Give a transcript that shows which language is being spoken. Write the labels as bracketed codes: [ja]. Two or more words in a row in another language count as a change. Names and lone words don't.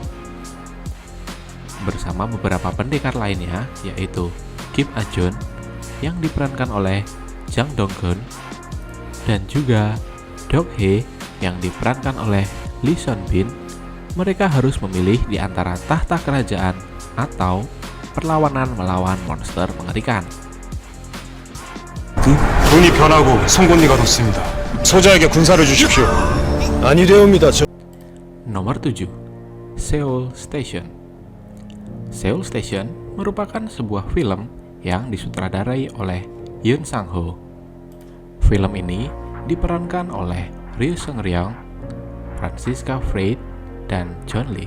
[id] Bersama beberapa pendekar lainnya, yaitu Kim A-jun yang diperankan oleh Jang Dong-gun dan juga Dok Hye yang diperankan oleh Lee Seon Bin, mereka harus memilih di antara tahta kerajaan atau perlawanan melawan monster mengerikan. [ko] 돈이 변하고 송곳니가 돋습니다. 소자에게 군사를 주십시오. 아니 되옵니다. [id] Nomor 7, Seoul Station. Seoul Station merupakan sebuah film yang disutradarai oleh Yoon Sang-ho. Film ini diperankan oleh Ryu Seung-ryong, Francisca Fried, dan John Lee.